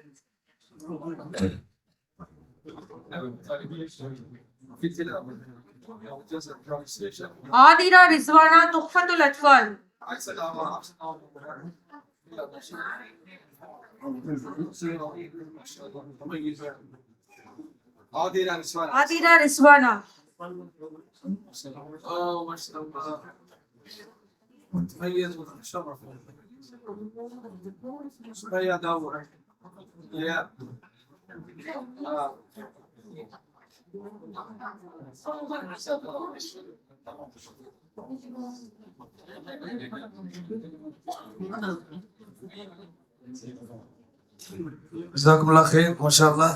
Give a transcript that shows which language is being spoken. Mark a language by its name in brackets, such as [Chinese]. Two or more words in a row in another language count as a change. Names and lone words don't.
[Tamil] ஆதிரா ரிஸ்வானா துஃபத்துல் அத்வால். ஆதிரா ரிஸ்வானா. [Arabic] Oh, mashallah. متميز ومشرف. شوية دور. يا. جزاكم الله خير. ما شاء الله.